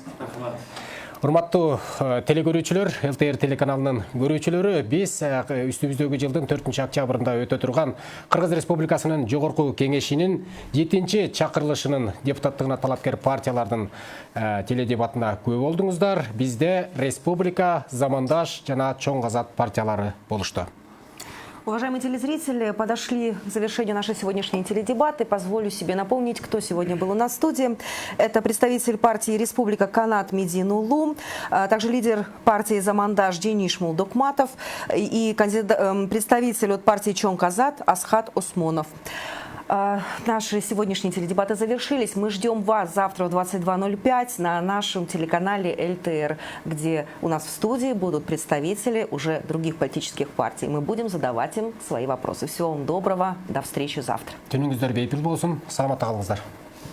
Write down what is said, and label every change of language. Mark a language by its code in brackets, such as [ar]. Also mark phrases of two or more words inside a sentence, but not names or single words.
[ky] Урматтуу телекөрүүчүлөр, ЛТР телеканалынын көрүүчүлөрү, биз үстүбүздөгү жылдын 4-октябрында өтө турган Кыргыз Республикасынын Жогорку Кеңешинин 7-чакырылышынын депутаттыгына талапкер партиялардын теледебатына күбө болдуңуздар. Бизде Республика, Замандаш жана Чоң Казат партиялары болушту. [ru] Уважаемые телезрители, подошли к завершению нашей сегодняшней теледебаты. Позволю себе напомнить, кто сегодня был у нас в студии. Это представитель партии «Республика» Канат Мединулу, также лидер партии «Замандаш» Дениш Мулдокматов и представитель от партии «Чоң Казат» Асхат Осмонов. Наши сегодняшние теледебаты завершились. Мы ждем вас завтра в 22:05 на нашем телеканале ЛТР, где у нас в студии будут представители уже других политических партий. Мы будем задавать им свои вопросы. Всего вам доброго. До встречи завтра. [ky] Түнүңүздөр бейпил болсун. Саламатта калыңыздар.